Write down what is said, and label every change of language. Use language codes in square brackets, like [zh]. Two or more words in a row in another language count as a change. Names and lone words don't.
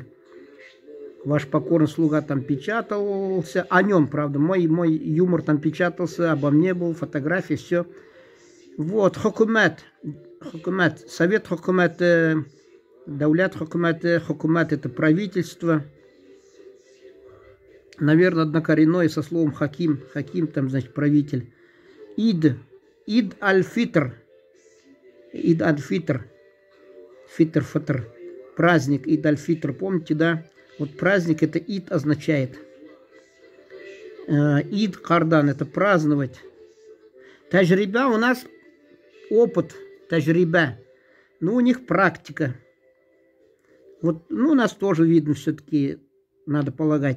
[ru] Ваш покорный слуга там печатался, о нем, правда, мой юмор там печатался, обо мне был, фотографии, все. Вот, хукумат, [tg] совет хукумат, даулят хукумат [ru] это правительство. Наверное, однокоренное со словом хаким. Хаким там, значит, правитель. Ид аль-фитр. Ид аль-фитр. Фитр. Праздник Ид аль-фитр. Помните, да? Вот праздник это ид означает. [tg] Ид кардан [ru] это праздновать. Тажриба у нас опыт, тажриба. Ну, у них практика. Вот, ну, у нас тоже видно все-таки, надо полагать.